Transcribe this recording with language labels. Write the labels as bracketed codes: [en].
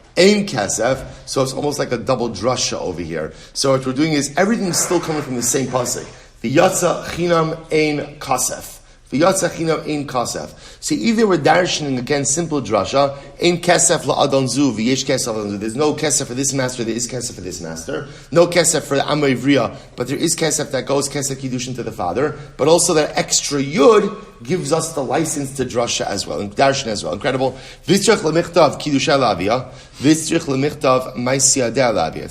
[en] Ein kesef, so it's almost like a double drasha over here. So what we're doing is everything's still coming from the same pasuk. [he] V'yatsa chinam ein kasef. V'yatsa chinam ein kasef. [en] See, either we're darshaning again simple drasha, [he] ein kesef la'adon zu, [en] v'yesh kesef la'adon zu. There's no kesef for this master, there is kesef for this master. No kesef for Amma Ivriya, but there is kesef that goes kesef kiddushin to the father. But also that extra yud gives us the license to drasha as well, and darshan as well. Incredible. [arc] V'tzrich l'michtav kiddusha l'aviyah, v'tzrich l'michtav ma'isiyadeh l'aviyah.